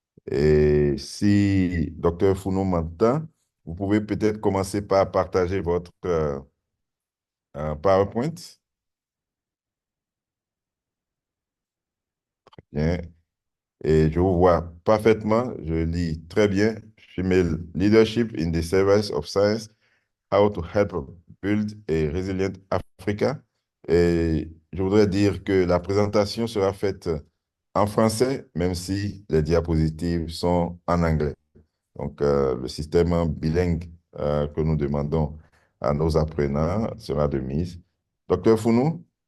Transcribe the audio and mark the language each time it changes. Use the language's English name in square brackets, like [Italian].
[French] Et si Docteur Founou m'entend, vous pouvez peut-être commencer par partager votre PowerPoint. Bien. Et je vous vois parfaitement, je lis très bien. [English] Female Leadership in the Service of Science, How to Help Build a Resilient Africa. [French] Et je voudrais dire que la présentation sera faite en français, même si les diapositives sont en anglais. Donc, le système bilingue que nous demandons à nos apprenants sera de mise. Docteur Founou,